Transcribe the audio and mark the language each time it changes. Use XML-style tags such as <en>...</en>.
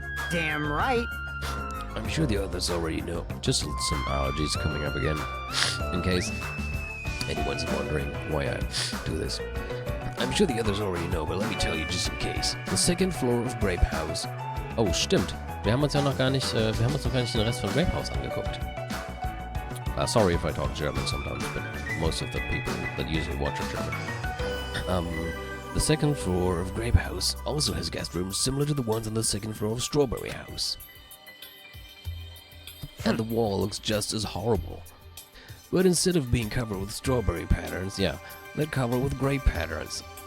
<en>Damn right. I'm sure the others already know. Just some allergies coming up again. In case anyone's wondering why I do this. I'm sure the others already know, but let me tell you just in case. The second floor of Grape House.</en> <de>Oh, stimmt. Wir haben uns noch gar nicht den Rest von Grape House angeguckt.</de> <en>Sorry if I talk German sometimes, but most of the people that usually watch are German. The second floor of Grape House also has guest rooms similar to the ones on the second floor of Strawberry House. And the wall looks just as horrible. But instead of being covered with strawberry patterns, yeah, they're covered with grape patterns.</en>